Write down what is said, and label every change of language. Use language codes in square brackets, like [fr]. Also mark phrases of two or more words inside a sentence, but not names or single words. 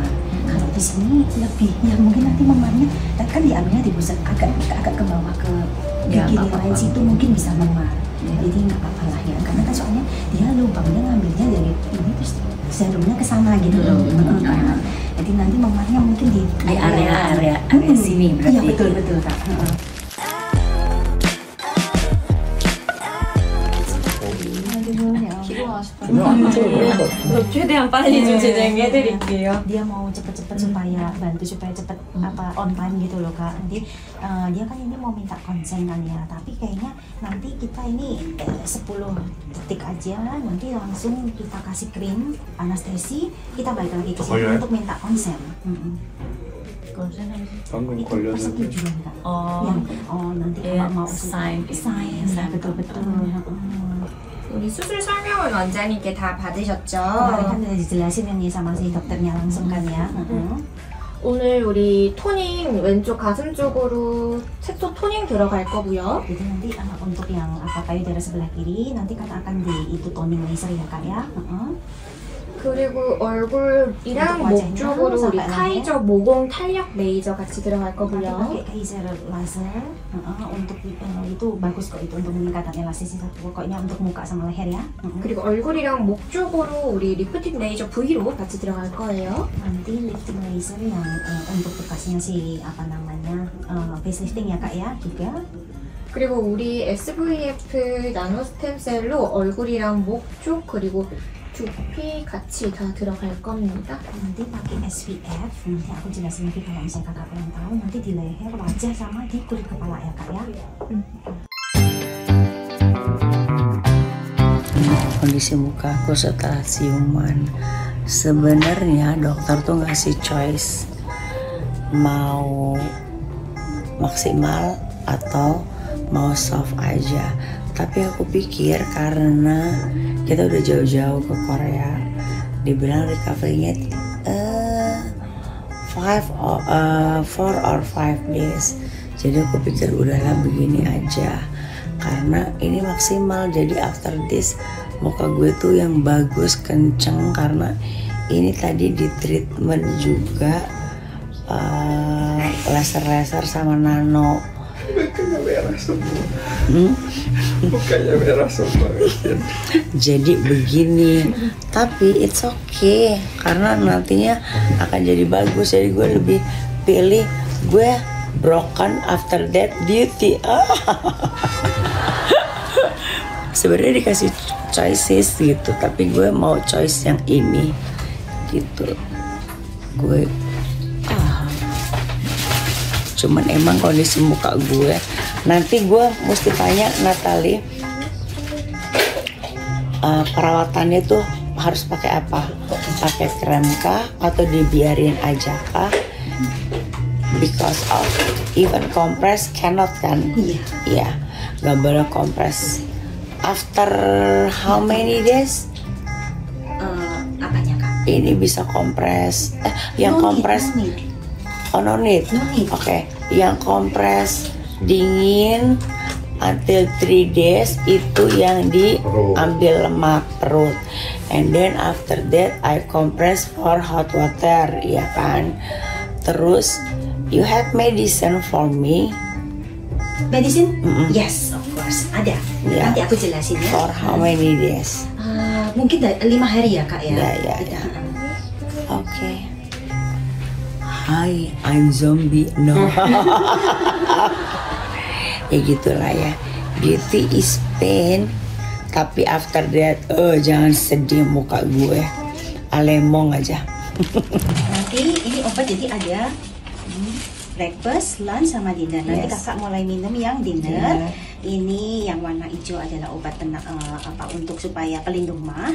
[id] Kalau di sini lebih, ya mungkin nanti memarnya kan diambilnya di pusat agak ke bawah ke Ya, gigi apa-apa. lain situ mungkin bisa memar. Jadi nggak apa-apa lah ya, karena kan soalnya dia lubangnya ngambilnya dari ini terus serumnya ke sana gitu loh. Jadi nanti memarnya mungkin di area sini berarti. Iya betul Kak. [ko] 최대한 빨리 좀 진행해드릴게요. [id] Dia mau cepet-cepet supaya cepet [en] on time [id] gitu loh Kak. Nanti dia kan ini mau minta konsen kan ya, tapi kayaknya nanti kita ini 10 detik aja, nanti langsung kita kasih krim anestesi, kita balik lagi ke sini untuk minta konsen. Konsen apa sih? [ko] 방금 [id] Itu [ko] 걸렸는데 [id] persetujuan Kak. Oh. Yang nanti Iya, kalau mau sign. betul. [ko] 우리 수술 설명은 원장님께 다 받으셨죠? [id] Kemarin kan udah dijelasin yang nih sama si dokternya langsung kan ya. [ko] 오늘 우리 토닝 왼쪽 가슴 쪽으로 색소 토닝 들어갈 거고요. [id] Jadi nanti untuk yang payudara sebelah kiri nanti kan akan di itu toning laser ya Kak ya. [ko] 그리고 얼굴이랑 목 [id] wajahnya [ko] 쪽으로 우리 [id] sampai [ko] 카이저 모공 탄력 레이저 같이 들어갈 [id] Nanti [ko] 거고요. [id] pakai laser untuk itu bagus kok, itu untuk meningkatkan elastisitas pokoknya untuk muka sama leher ya. [ko] 그리고 얼굴이랑 목 쪽으로 우리 리프팅 레이저 V로 같이 들어갈 거예요. [id] Nanti [en] lifting laser [id] yang untuk bekasnya si facelifting ya Kak ya juga. [ko] 그리고 우리 SVF 나노 스템셀로 얼굴이랑 목 쪽 그리고 두피 같이 다 들어갈 겁니다. [id] Nanti pakai SPF, nanti aku jelasin lagi kalau misalnya kakak pengen tahu, nanti di leher, wajah sama di kulit kepala ya Kak ya. Kondisi mukaku setelah siuman, sebenarnya dokter tuh ngasih choice mau maksimal atau mau soft aja. Tapi aku pikir karena kita udah jauh-jauh ke Korea, dibilang recovery-nya [en] 4 or 5 days. [id] Jadi aku pikir udahlah begini aja, karena ini maksimal. Jadi [en] after this [id] muka gue tuh yang bagus, kenceng, karena ini tadi di treatment juga laser sama nano. Mukanya merah semua. Mukanya merah semua. Jadi begini, tapi [en] it's okay [id] karena nantinya akan jadi bagus. Jadi gue lebih pilih gue [en] broken after that beauty. [id] Sebenarnya dikasih choices gitu, tapi gue mau choice yang ini gitu. Gue cuman emang kondisi muka gue, nanti gue mesti tanya Natalie, perawatannya tuh harus pakai apa? Pakai krem kah atau dibiarin aja kah? [en] Because of even compress cannot kan? [id] Iya, nggak boleh compress. [en] After how many days? [id] Apanya Kak? Ini bisa kompres. Yang kompres. [en] Oh, no need. [id] Oke. Yang kompres dingin [en] until 3 days [id] itu yang diambil lemak perut. [en] And then after that I compress for hot water, [id] ya kan? [en] Terus you have medicine for me? Medicine? Yes, of course. [id] Ada. [en] Yeah. [id] Nanti aku jelasin ya. [en] For how many days? [id] Mungkin 5 hari ya Kak ya. Ya. Oke. [en] Hi, I'm zombie. No. [id] Ya gitulah ya. [en] Beauty is pain. Tapi after that, [id] jangan sedih muka gue. Alemong aja. Nanti ini obat jadi ada [en] breakfast, lunch, [id] sama dinner. Nanti [en] Yes. [id] Kakak mulai minum yang dinner. Ini yang warna hijau adalah obat untuk supaya pelindung mah.